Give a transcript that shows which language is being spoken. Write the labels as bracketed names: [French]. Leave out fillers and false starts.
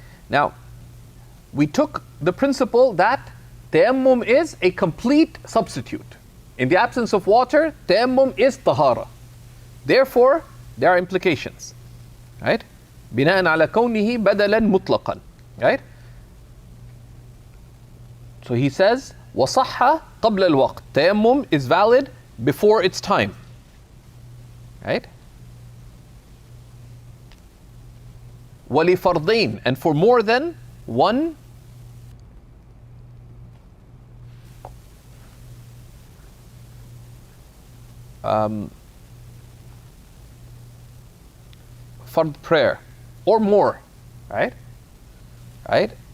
[English] Now, we took the principle that tayammum is a complete substitute. In the absence of water, tayammum is tahara. Therefore, there are implications. Right? [Arabic] بناء على كونه بدلا مطلقا. [English] Right? So he says, وصح قبل الوقت. Tayammum is valid before its time. Right? وَلِفَرْضَيْن, and for more than one fard prayer or more, right? Right?